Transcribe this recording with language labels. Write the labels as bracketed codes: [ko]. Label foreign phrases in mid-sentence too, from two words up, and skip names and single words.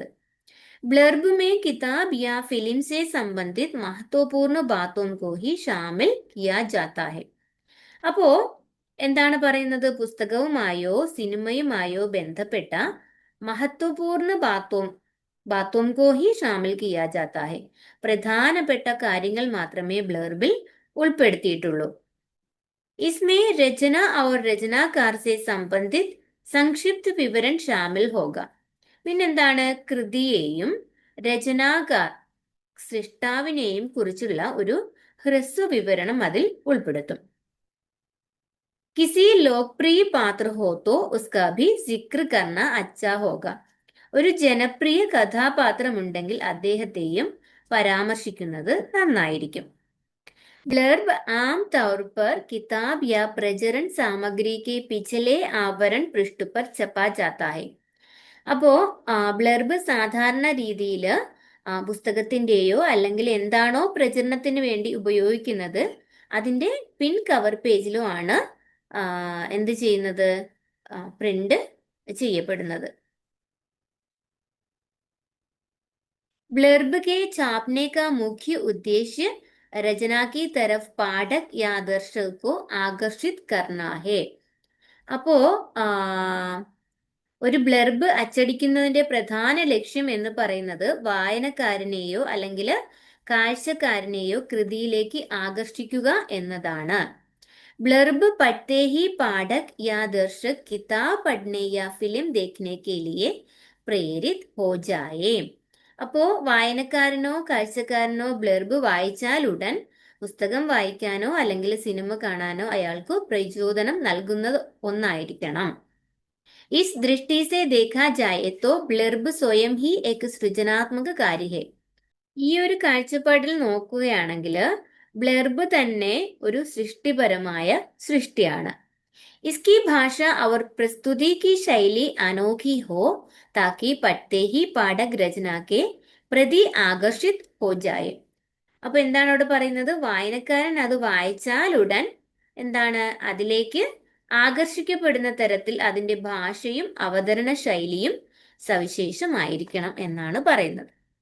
[hi] ब्लर्ब में किताब या फिल्म से संबंधित महत्वपूर्ण बातों को ही शामिल किया जाता है. [ml] അപ്പോ എന്താണ് പറയുന്നത്? പുസ്തകവുമായോ സിനിമയുമായോ ബന്ധപ്പെട്ട [hi] महत्वपूर्ण बातों को ही शामिल किया जाता है, [ml] പ്രധാനപ്പെട്ട കാര്യങ്ങൾ മാത്രമേ ബ്ലർബിൽ ഉൾപ്പെടുത്തിയിട്ടുള്ളൂ. [hi] इसमें रचना और रचनाकार से संबंधित संक्षिप्त विवरण शामिल होगा. [ml] പിന്നെന്താണ്? കൃതിയെയും രചനാകാർ സൃഷ്ടാവിനെയും കുറിച്ചുള്ള ഒരു ഹ്രസ്വ വിവരണം അതിൽ ഉൾപ്പെടുത്തും. [hi] किसी लोकप्रिय पात्र हो तो उसका भी जिक्र करना अच्छा होगा. [ml] ഒരു ജനപ്രിയ കഥാപാത്രമുണ്ടെങ്കിൽ അദ്ദേഹത്തെയും പരാമർശിക്കുന്നത് നന്നായിരിക്കും. [hi] ब्लर्ब आम तौर पर किताब या प्रचरण सामग्री के पिछले आवरण पृष्ठ पर छपा जाता है. [ml] അപ്പോ ബ്ലർബ് സാധാരണ രീതിയിൽ പുസ്തകത്തിന്റെയോ അല്ലെങ്കിൽ എന്താണോ പ്രചരണത്തിന് വേണ്ടി ഉപയോഗിക്കുന്നത് അതിന്റെ പിൻ കവർ പേജിലോ ആണ് എന്ത് ചെയ്യുന്നത്? പ്രിന്റ് ചെയ്യപ്പെടുന്നത്. [hi] ब्लर्ब के छापने का मुख्य उद्देश्य रचना की तरफ पाठक या दर्शक को आकर्षित करना है. [ml] അപ്പോ ഒരു ബ്ലർബ് അച്ചടിക്കുന്നതിന്റെ പ്രധാന ലക്ഷ്യം എന്ന് പറയുന്നത് വായനക്കാരനെയോ അല്ലെങ്കിൽ കാഴ്ചക്കാരനെയോ കൃതിയിലേക്ക് ആകർഷിക്കുക എന്നതാണ്. [hi] ब्लर्ब पढ़ते ही पाठक या दर्शक किताब पढ़ने या फिल्म देखने के लिए प्रेरित हो जाए. [ml] അപ്പോ വായനക്കാരനോ കാഴ്ചക്കാരനോ ബ്ലർബ് വായിച്ചാൽ ഉടൻ പുസ്തകം വായിക്കാനോ അല്ലെങ്കിൽ സിനിമ കാണാനോ അയാൾക്ക് പ്രചോദനം നൽകുന്നത് ഒന്നായിരിക്കണം. [hi] इस दृष्टि से देखा जाए तो ब्लर्ब स्वयं ही एक സൃജനാത്മക कार्य है. [ml] ഈ ഒരു കാഴ്ചപ്പാടിൽ നോക്കുകയാണെങ്കിൽ ബ്ലർബ് തന്നെ ഒരു സൃഷ്ടിപരമായ സൃഷ്ടിയാണ്. [hi] इसकी भाषा और प्रस्तुति की शैली अनोखी हो ताकि पढ़ते ही पाठक रचना के प्रति आकर्षित हो जाए. [ml] അപ്പൊ എന്താണ് അവിടെ പറയുന്നത്? വായനക്കാരൻ അത് വായിച്ചാൽ ഉടൻ എന്താണ് അതിലേക്ക് ആകർഷിക്കപ്പെടുന്ന തരത്തിൽ അതിന്റെ ഭാഷയും അവതരണ ശൈലിയും സവിശേഷമായിരിക്കണം എന്നാണ് പറയുന്നത്.